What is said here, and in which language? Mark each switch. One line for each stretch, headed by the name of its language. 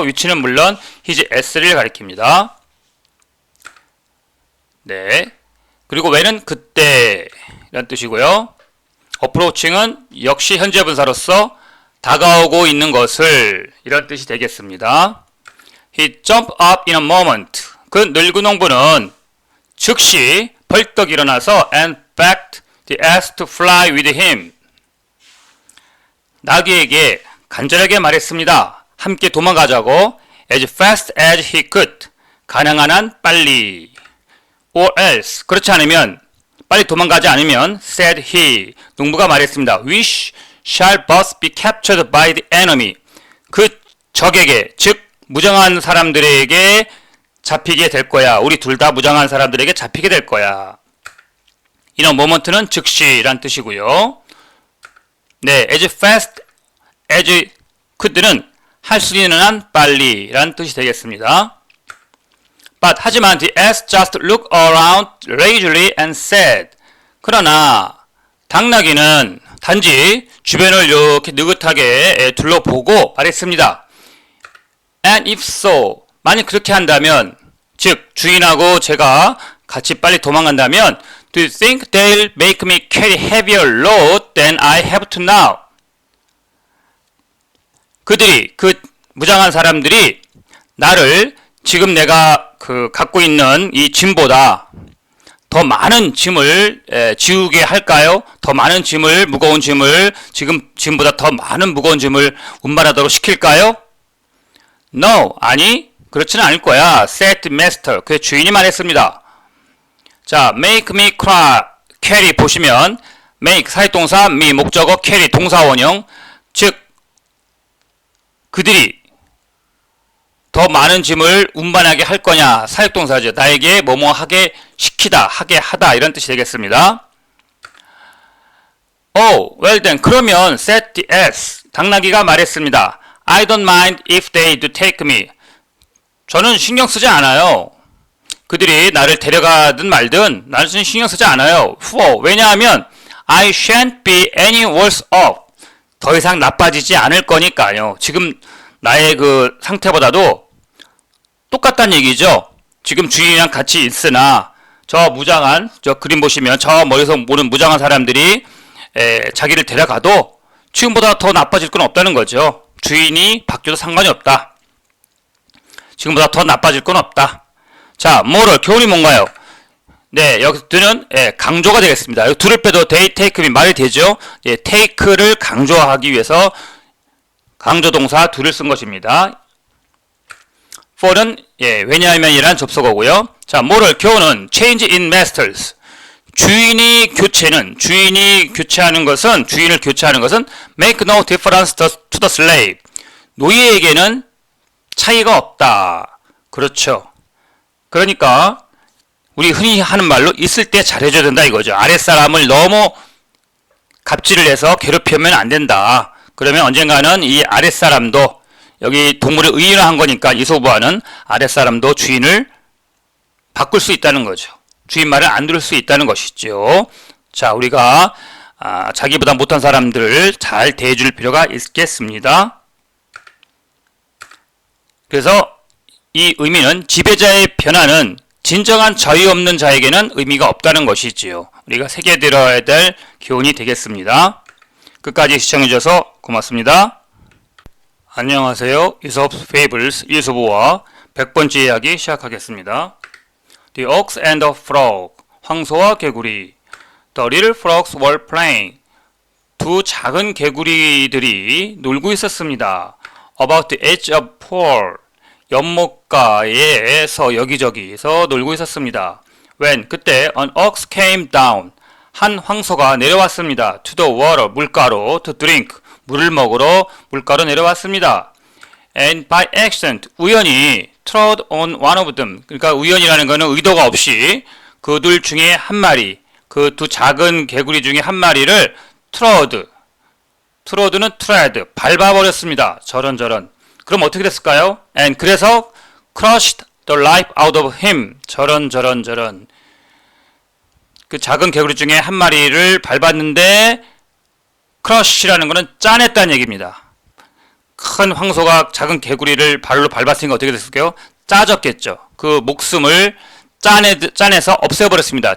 Korean: 위치는 물론 his s를 가리킵니다. 네. 그리고 when은 그때 이란 뜻이고요. approaching은 역시 현재 분사로서 다가오고 있는 것을 이런 뜻이 되겠습니다.
English: He jumped up in a moment.
Korean: 그 늙은 농부는 즉시 벌떡 일어나서
English: and begged the ass to fly with him.
Korean: 나귀에게 간절하게 말했습니다. 함께 도망가자고
English: as fast as he could.
Korean: 가능한 한 빨리.
English: or else.
Korean: 그렇지 않으면 빨리 도망가지 않으면
English: said he.
Korean: 농부가 말했습니다.
English: We shall both be captured by the enemy.
Korean: 그 적에게 즉 무장한 사람들에게 잡히게 될 거야. 우리 둘 다 무장한 사람들에게 잡히게 될 거야.
English: in a moment
Korean: 는 즉시란 뜻이고요. 네,
English: as fast as could
Korean: 는 할 수 있는 한 빨리란 뜻이 되겠습니다.
English: But
Korean: 하지만
English: the ass just looked around lazily and said.
Korean: 그러나 당나귀는 단지 주변을 이렇게 느긋하게 둘러보고 말했습니다.
English: And if so,
Korean: 만약 그렇게 한다면, 즉 주인하고 제가 같이 빨리 도망간다면
English: Do you think they'll make me carry heavier load than I have to now?
Korean: 그들이, 그 무장한 사람들이 나를 지금 내가 갖고 있는 이 짐보다 더 많은 짐을 지우게 할까요? 더 많은 짐을, 무거운 짐을, 지금 짐보다 더 많은 무거운 짐을 운반하도록 시킬까요?
English: No,
Korean: 아니, 그렇지는 않을 거야.
English: said the master,
Korean: 그의 주인이 말했습니다. 자, make me carry 보시면 make 사역동사, me 목적어, carry 동사 원형, 즉 그들이 더 많은 짐을 운반하게 할 거냐, 사역동사죠. 나에게 뭐뭐 하게 시키다, 하게 하다 이런 뜻이 되겠습니다.
English: Oh, well then,
Korean: 그러면
English: said the ass.
Korean: 당나귀가 말했습니다.
English: I don't mind if they do take me.
Korean: 저는 신경 쓰지 않아요. 그들이 나를 데려가든 말든 나는 신경 쓰지 않아요.
English: For,
Korean: 왜냐하면
English: I shan't be any worse off.
Korean: 더 이상 나빠지지 않을 거니까요. 지금 나의 그 상태보다도 똑같다는 얘기죠. 지금 주인이랑 같이 있으나 저 무장한, 저 그림 보시면 저 멀리서 보는 무장한 사람들이 자기를 데려가도 지금보다 더 나빠질 건 없다는 거죠. 주인이 바뀌어도 상관이 없다. 지금보다 더 나빠질 건 없다. 자, moral, 교훈이 뭔가요? 네, 여기서는 강조가 되겠습니다. 여기 둘을 빼도 they, take me 말이 되죠. take를 강조하기 위해서 강조동사 둘을 쓴 것입니다. for는 왜냐하면이란 접속어고요. 자, moral, 교훈은
English: change in masters.
Korean: 주인을 교체하는 것은
English: make no difference to the slave.
Korean: 노예에게는 차이가 없다. 그렇죠. 그러니까 우리 흔히 하는 말로 있을 때 잘해줘야 된다 이거죠. 아랫사람을 너무 갑질을 해서 괴롭히면 안 된다. 그러면 언젠가는 이 아랫사람도, 여기 동물을 의인화한 거니까 이소부화는 아랫사람도 주인을 바꿀 수 있다는 거죠. 주인 말을 안 들을 수 있다는 것이죠. 자, 우리가 자기보다 못한 사람들을 잘 대해줄 필요가 있겠습니다. 그래서 이 의미는 지배자의 변화는 진정한 자유 없는 자에게는 의미가 없다는 것이지요. 우리가 새겨들어야 될 교훈이 되겠습니다. 끝까지 시청해주셔서 고맙습니다. 안녕하세요. 이솝 페이블스 이솝우화 100번째 이야기 시작하겠습니다.
English: The ox and the frog.
Korean: 황소와 개구리.
English: The little frogs were playing.
Korean: 두 작은 개구리들이 놀고 있었습니다.
English: About the edge of pool.
Korean: 연못가에서 여기저기서 놀고 있었습니다.
English: When
Korean: 그때
English: an ox came down.
Korean: 한 황소가 내려왔습니다.
English: To the water.
Korean: 물가로.
English: To drink.
Korean: 물을 먹으러 물가로 내려왔습니다.
English: And by accident.
Korean: 우연히
English: trod on one of them.
Korean: 그러니까 우연이라는 것은 의도가 없이 그 둘 중에 한 마리, 그 두 작은 개구리 중에 한 마리를 트rod는 tread, 밟아버렸습니다. 저런. 그럼 어떻게 됐을까요?
English: And
Korean: 그래서
English: crushed the life out of him.
Korean: 저런. 그 작은 개구리 중에 한 마리를 밟았는데 crush라는 것은 짜냈다는 얘기입니다. 큰 황소가 작은 개구리를 발로 밟았으니까 어떻게 됐을까요? 짜졌겠죠. 그 목숨을 짜내서 없애버렸습니다.